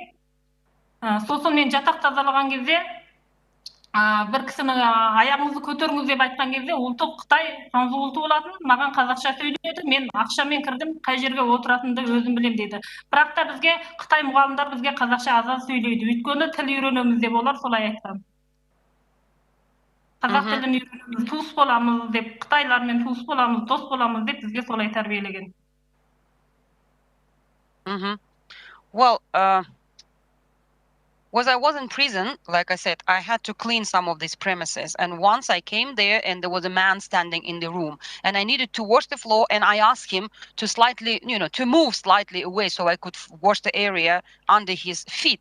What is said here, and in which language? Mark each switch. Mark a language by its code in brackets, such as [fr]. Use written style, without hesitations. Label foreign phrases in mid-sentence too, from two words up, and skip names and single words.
[kk] Сосын мен жатақ тазалаған кезде бір кісінің аяғыңызды көтеріңіз деп айтқан кезде ұлты Қытай Ханзу ұлты болатын, маған қазақша сөйледі, мен ақшамен кірдім, қай жерге отыратынды өзім білем дейді. Бірақ та бізге Қытай мұғалімдер бізге қазақша аз сөйлейді, өйткені тіл үйренеміз деп олар солай айтқан. Қазақ тілін үйренеміз, туыс боламыз деп, Қытайлармен туыс боламыз, дос боламыз деп бізге солай тәрбиелеген. [en] Well, when I was in prison, like I said, I had to clean some of these premises. And once I came there and there was a man standing in the room and I needed to wash the floor, and I asked him to slightly, to move slightly away so I could wash the area under his feet.